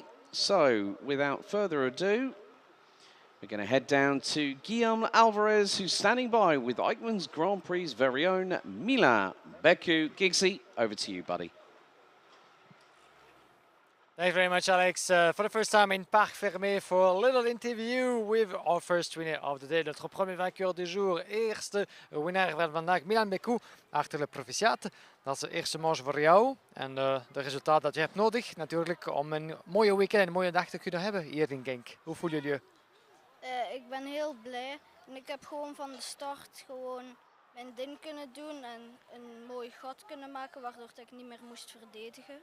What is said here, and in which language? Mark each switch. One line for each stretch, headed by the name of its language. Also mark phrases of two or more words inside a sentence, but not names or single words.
English: So without further ado, we're going to head down to Guillaume Alvarez, who's standing by with Eichmann's Grand Prix's very own Milan Beku. Giggsy, over to you, buddy. Thanks very much, Alex. For the first time in Parc Fermé for a little interview with our first winner of the day.
French: Notre premier vainqueur du jour.
Dutch: Eerste winnaar van vandaag, Milan Beku, achter de proficiat. Dat is de eerste manche voor jou. En de resultaat dat je hebt nodig, natuurlijk, om een mooie weekend en een mooie dag te kunnen hebben hier in Genk. Hoe voel je je? Ik ben heel blij. En ik heb gewoon van de start gewoon mijn ding kunnen doen en een mooi gat kunnen maken, waardoor ik niet meer moest verdedigen.